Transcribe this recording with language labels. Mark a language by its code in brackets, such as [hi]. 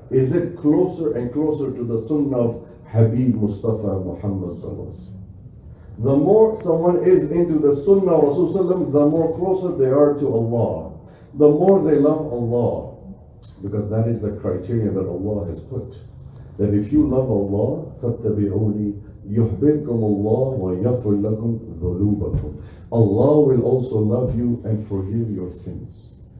[en] Is it closer and closer to the Sunnah of Habib Mustafa Muhammad sallallahu alaihi wasallam? The more someone is into the Sunnah of Rasulullah, the more closer they are to Allah. The more they love Allah. Because that is the criteria that Allah has put. That if you love Allah, [ar] فَاتَّبِعُونِي يُحْبِبْكُمُ اللَّهُ وَيَغْفِرْ لَكُمْ ذُنُوبَكُمْ. [en] Allah will also love you and forgive your sins.